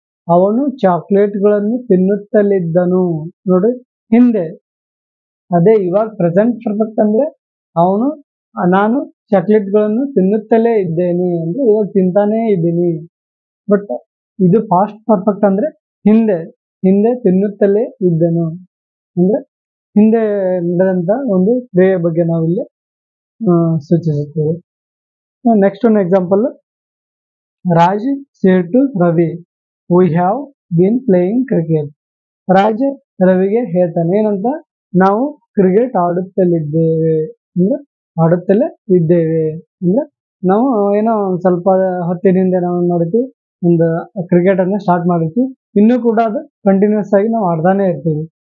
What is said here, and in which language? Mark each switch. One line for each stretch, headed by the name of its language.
Kannada: ಅವನು ಚಾಕ್ಲೇಟ್ಗಳನ್ನು ತಿನ್ನುತ್ತಲಿದ್ದನು. ನೋಡ್ರಿ, ಹಿಂದೆ. ಅದೇ ಇವಾಗ ಪ್ರೆಸೆಂಟ್ ಪರ್ಫೆಕ್ಟ್ ಅಂದ್ರೆ ನಾನು ಚಾಕ್ಲೇಟ್ಗಳನ್ನು ತಿನ್ನುತ್ತಲೇ ಇದ್ದೇನೆ ಅಂದ್ರೆ ಇವಾಗ ತಿಂತಾನೇ ಇದ್ದೀನಿ. ಬಟ್ ಇದು ಪಾಸ್ಟ್ ಪರ್ಫೆಕ್ಟ್ ಅಂದ್ರೆ ಹಿಂದೆ ತಿನ್ನುತ್ತಲೇ ಇದ್ದನು ಅಂದ್ರೆ ಹಿಂದೆ ನಡೆದಂತ ಒಂದು ಕ್ರಿಯೆ ಬಗ್ಗೆ ನಾವಿಲ್ಲಿ ಸೂಚಿಸುತ್ತೇವೆ. ನೆಕ್ಸ್ಟ್ ಒಂದು example,
English: Raj said to Ravi, "We have been playing cricket."
Kannada: Raj ರವಿಗೆ ಹೇಳ್ತಾನೆ ಏನಂತ, ನಾವು ಕ್ರಿಕೆಟ್ ಆಡುತ್ತಲಿದ್ದೇವೆ ಅಂದ್ರೆ ಆಡುತ್ತಲೇ ಇದ್ದೇವೆ ಅಂದ್ರೆ ನಾವು ಏನೋ ಒಂದು ಸ್ವಲ್ಪ ಹೊತ್ತಿನಿಂದ ನಾವು ನೋಡ್ತೀವಿ ಒಂದು ಕ್ರಿಕೆಟ್ ಅನ್ನ ಸ್ಟಾರ್ಟ್ ಮಾಡಿರ್ತೀವಿ, ಇನ್ನೂ ಕೂಡ ಅದು ಕಂಟಿನ್ಯೂಸ್ ಆಗಿ ನಾವು ಆಡ್ತಾನೆ ಇರ್ತೀವಿ.